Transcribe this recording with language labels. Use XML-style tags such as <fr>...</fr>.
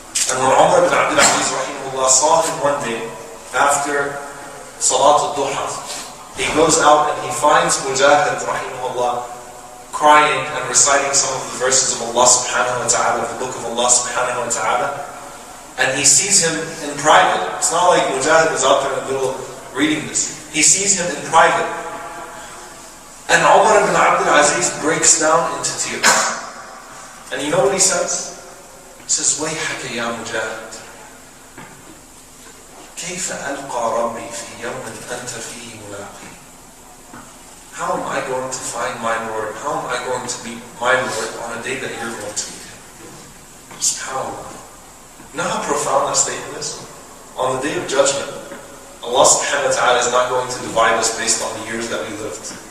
<en>And when Umar ibn Abdul Aziz rahimahullah saw him one day after Salat al-Duha, he goes out and he finds Mujahid rahimahullah crying and reciting some of the verses of Allah subhanahu wa ta'ala, the book of Allah subhanahu wa ta'ala. And he sees him in private. It's not like Mujahid is out there in the middle reading this. He sees him in private. And Umar ibn Abdul Aziz breaks down into tears. And you know what he says? He says,</en> <ar>وَيْحَكَ يَا مُجَاهِدْ كَيْفَ أَلْقَى رَبِّي فِي يَوْمٍ أَنْتَ فِيهِ مُلَاقِي.</ar> <en>How am I going to find my Lord? How am I going to meet my Lord on a day that you're going to meet Him? SubhanAllah. You know how profound that statement is? On the day of judgment, Allah subhanahu wa ta'ala is not going to divide us based on the years that we lived.</en>